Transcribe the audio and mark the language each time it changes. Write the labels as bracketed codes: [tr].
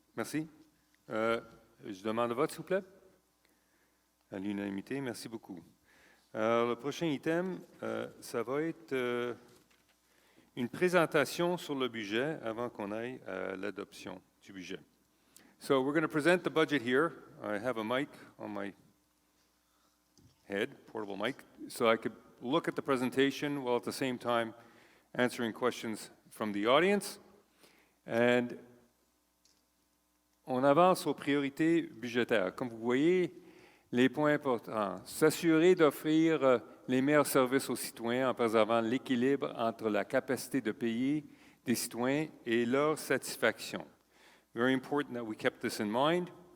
[fr] Merci. Je demande le vote, s'il vous plaît. À l'unanimité, merci beaucoup. Le prochain item, ça va être une présentation sur le budget avant qu'on aille à l'adoption du budget. [en] So we're going to present the budget here. I have a mic on my head, portable mic, so I could look at the presentation while at the same time answering questions from the audience. And [fr] on avance aux priorités budgétaires. Comme vous voyez, les points importants. S'assurer d'offrir les meilleurs services aux citoyens en préservant l'équilibre entre la capacité de payer des citoyens et leur satisfaction. [en] Very important that we kept this in mind.